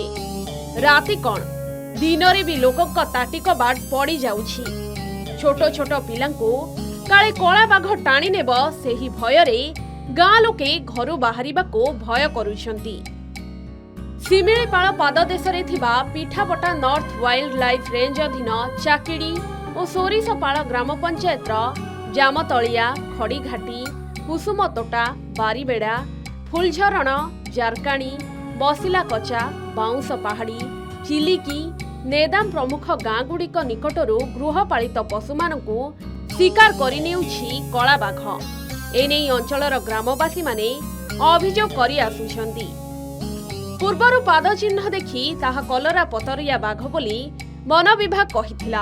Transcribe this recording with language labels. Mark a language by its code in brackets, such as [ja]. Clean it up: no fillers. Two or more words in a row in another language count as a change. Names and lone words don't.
[or] ରାତି କଣ ଦିନରେ ବି ଲୋକଙ୍କ ତାଟି କବାଟ ପଡ଼ି ଯାଉଛି। ଛୋଟ ଛୋଟ ପିଲାଙ୍କୁ କାଳେ କଳା ବାଘ ଟାଣି ନେବ ସେହି ଭୟରେ ଗାଁ ଲୋକେ ଘରୁ ବାହାରିବାକୁ ଭୟ କରୁଛନ୍ତି। ସିମିଳିପାଳ ପାଦଦେଶରେ ଥିବା ପିଠାବଟା ନର୍ଥ ୱାଇଲ୍ଡ ଲାଇଫ ରେଞ୍ଜ ଅଧୀନ ଚାକିଡ଼ି ଆଉ ସୋରିଷପାଳ ଗ୍ରାମ ପଞ୍ଚାୟତର ଜାମତଳିଆ, ଖଡ଼ିଘାଟି, କୁସୁମତୋଟା, ବାରିବେଡ଼ା, ଫୁଲଝରଣ, ଜାରକାଣି, ବସିଲା କଚା, ବାଉଁଶ ପାହାଡ଼ି, ଚିଲିକି, ନେଦାମ ପ୍ରମୁଖ ଗାଁ ଗୁଡ଼ିକ ନିକଟରୁ ଗୃହପାଳିତ ପଶୁମାନଙ୍କୁ ଶିକାର କରିନେଉଛି କଳା ବାଘ। ଏଣେ ଅଞ୍ଚଳର ଗ୍ରାମବାସୀ ମାନେ ଅଭିଯୋଗ କରି ଆସୁଛନ୍ତି। ପୂର୍ବରୁ ପାଦ ଚିହ୍ନ ଦେଖି ତାହା କଲରା ପତରିଆ ବାଘ ବୋଲି ବନ ବିଭାଗ କହିଥିଲା।